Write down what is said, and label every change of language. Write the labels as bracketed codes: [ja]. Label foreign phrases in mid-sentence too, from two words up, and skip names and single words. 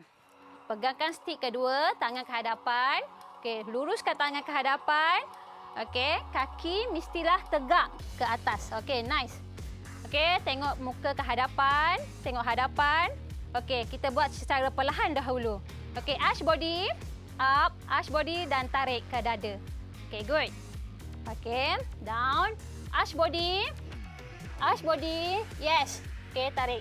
[ms] Pegangkan stick kedua, tangan ke hadapan. Okey, luruskan tangan ke hadapan. Okey, kaki mestilah tegak ke atas. Okey, nice. Okey, tengok muka ke hadapan, tengok hadapan. Okey, kita buat secara perlahan dahulu. Okey, [en] arch body, up, arch body [ms] dan tarik ke dada. Okey, good. Okey, [en] down, arch body. Arch body, yes. [ms] Okey, tarik.